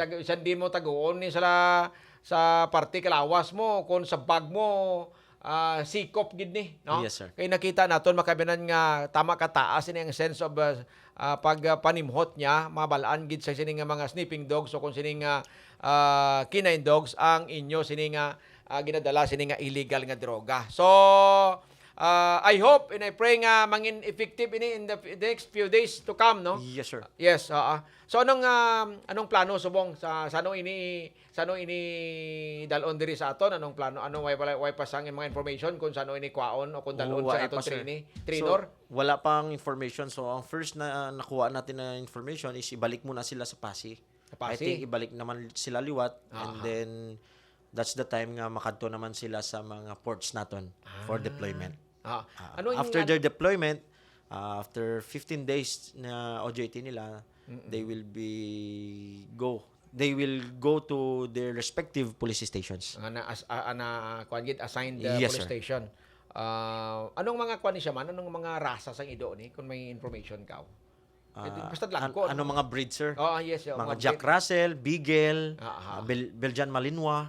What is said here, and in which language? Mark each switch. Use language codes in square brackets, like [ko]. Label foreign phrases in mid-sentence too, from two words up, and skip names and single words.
[hil] Bisan din mo taguon ni sa parte kalawas mo kung sa bag mo sikop gid ni, no? [en] Yes, sir. [hil] Kay nakita naton makabinan nga tama ka taas ni ang sense of pagpanimhot niya, mabalaan gid sa sining mga [en] sniffing dogs [hil] o kung sining [en] canine dogs [hil] ang inyo sining ginadala sining illegal nga droga. [en] So I hope and I pray [hil] nga mangin [en] effective ini in the next few days to come, no? Yes, sir. [hil] Yes, so anong plano subong sa sano ini dalon diri sa aton, anong plano, anong way pasang mga information kung sano ini kwaon o kung dalon sa aton trainer? So, [tl] wala pang information. So ang first na nakuha natin na information is ibalik muna sila sa Pasig. Sa Pasig? [hil] I think ibalik naman sila liwat [en] and then that's the time [hil] nga makadto naman sila sa mga ports naton [en] for deployment. [tl] Ah, ano yung [en] After their deployment, after 15 days [tl] na OJT nila, [en] they will go to their respective police stations. [hil] kuan gid assigned [en] Yes, police sir. station. [hil] Anong mga kuan ni siya man? Anong mga rasa sang ido ni kung may information ka? Basta lang ko. Ano mga breed, sir? [en] Yes, [hil] Mga Jack Russell, Beagle, Aha. Belgian Malinois,